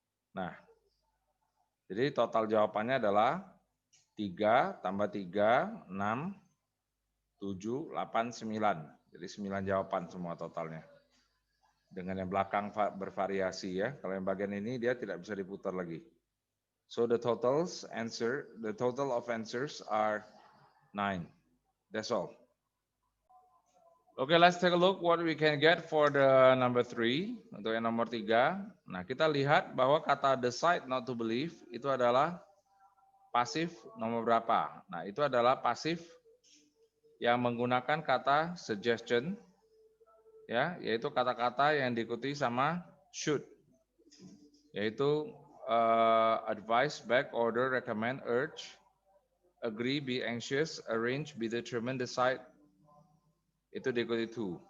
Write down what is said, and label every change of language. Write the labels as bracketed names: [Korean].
[Indonesian] Nah, jadi total jawabannya adalah 3 tambah 3, 6, 7, 8, 9. Jadi 9 jawaban semua totalnya. Dengan yang belakang bervariasi ya. Kalau yang bagian ini dia tidak bisa diputar lagi. [English] So the total of answers are 9. That's all. Okay, let's take a look what we can get for the number 3. [Indonesian] Untuk yang nomor 3. Nah, kita lihat bahwa kata [English] decide not to believe [Indonesian] itu adalah pasif nomor berapa? Nah, itu adalah pasif yang menggunakan kata suggestion, ya, yaitu kata-kata yang diikuti sama should, yaitu advise, beg, order, recommend, urge, agree, be anxious, arrange, be determined, decide, itu diikuti to.